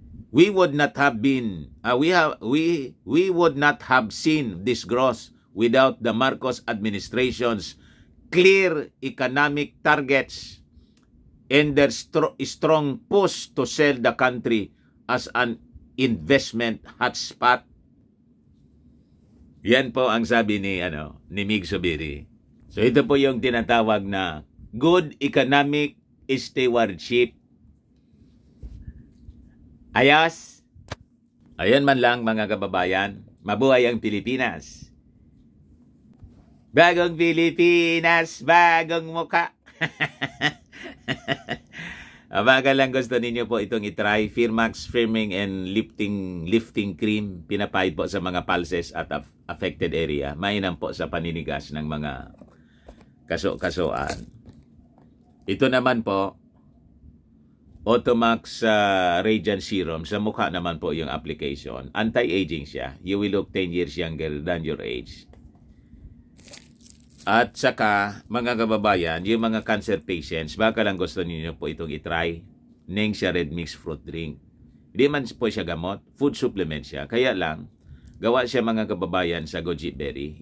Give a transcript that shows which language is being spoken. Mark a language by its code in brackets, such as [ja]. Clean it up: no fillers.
[en] We would not have been we would not have seen this growth without the Marcos administration's clear economic targets and their strong push to sell the country as an investment hotspot. [tl] Yan po ang sabi ni Mig Zubiri. So ito po yung tinatawag na good economic stewardship. Ayos. Ayan man lang mga kababayan. Mabuhay ang Pilipinas. Bagong Pilipinas, bagong muka. Baka lang gusto ninyo po itong itry. Firmax Firming and Lifting Cream. Pinapahid po sa mga pulses at affected area. Mainam po sa paninigas ng mga kaso-kasoan. Ito naman po, Automax Radiant Serum. Sa mukha naman po yung application. Anti-aging siya. [en] You will look 10 years younger than your age. [tl] At saka, mga kababayan, yung mga cancer patients, baka lang gusto niyo po itong itry. Nengxia Red Mix Fruit Drink. Hindi man po siya gamot, food supplement siya. Kaya lang, gawa siya mga kababayan sa goji berry.